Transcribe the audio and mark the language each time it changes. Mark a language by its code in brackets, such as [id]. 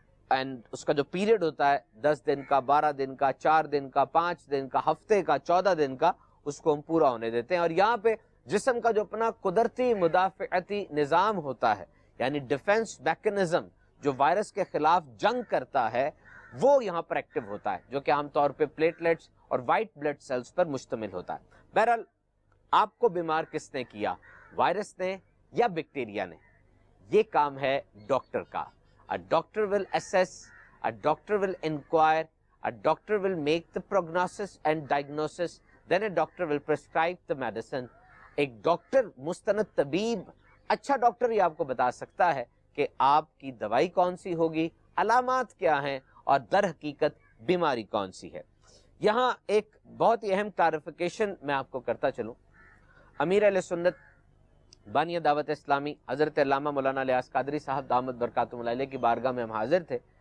[ur] And اس کا جو period ہوتا ہے 10 دن کا, 12 دن کا, 4 دن کا, 5 دن کا, ہفتے کا, 14 دن کا, اس کو ہم پورا ہونے دیتے ہیں. اور یہاں پہ جسم کا جو اپنا قدرتی مدافعتی نظام ہوتا ہے, یعنی ڈیفنس میکانزم جو وائرس کے خلاف جنگ کرتا ہے, وہ یہاں پر ایکٹیو ہوتا ہے, جو کہ عام طور پہ پلیٹلیٹس اور وائٹ بلڈ سیلز پر مشتمل ہوتا ہے. بہرحال آپ کو بیمار کس نے کیا, وائرس نے یا بیکٹیریا نے؟ یہ کام ہے ڈاکٹر کا. [en] A doctor will assess, a doctor will inquire, a doctor will make the prognosis and diagnosis, then a doctor will prescribe the medicine. [ur] ایک ڈاکٹر, مستند طبیب, اچھا ڈاکٹر یہ آپ کو بتا سکتا ہے کہ آپ کی دوائی کون سی ہوگی, علامات کیا ہیں, اور در حقیقت بیماری کون سی ہے. یہاں ایک بہت ہی اہم کلیریفیکیشن میں آپ کو کرتا چلوں. امیر اہل سنت بانی دعوت اسلامی حضرت علامہ مولانا الیاس قادری صاحب دامت برکاتہم علیہ کی بارگاہ میں ہم حاضر تھے.